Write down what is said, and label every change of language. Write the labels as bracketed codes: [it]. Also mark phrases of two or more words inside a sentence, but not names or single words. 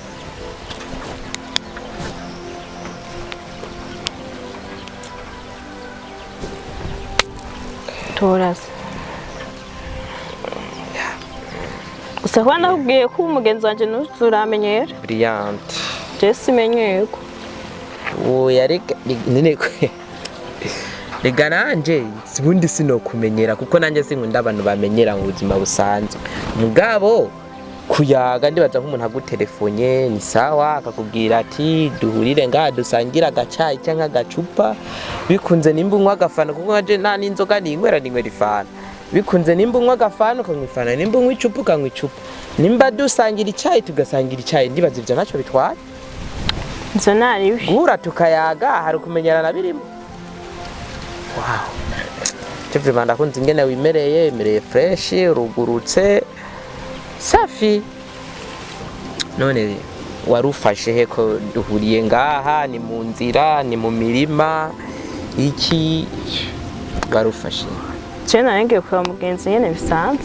[rn] toraza gusa kwa nakubwiye ko umugenzi wanje ntuzuramenyera BRYANT je simenyeye ko oya rega nanje sibundi sinokumenyera kuko nanje sinkunda abantu bamenyera mu buzima busanzwe mugabo kuyaga ndibaza nk'umuntu agutelefone ni sawa akakubwira ati duhurire ngaha dusangira agacayi cyangwa agacupa bikunze nimba unywa agafana kuko nkaje nta n'inzoga ninywera ifana bikunze nimba unywa agafana ukanywa ifana nimba unywa icupa ukanywa icupa nimba dusangira icyayi tugasangira icyayi ndibaza ibyo ntacyo bitwara izo nari guhura tukayaga hari kumenyerana birimo wow Jeffrey ndakunze ingene wimereye fresh urugurutse safi none warufashe he ko duhuriye ngaha ni mu nzira ni mu mirima iki warufashe cyane nange kwa mugenzi nyene bisanzwe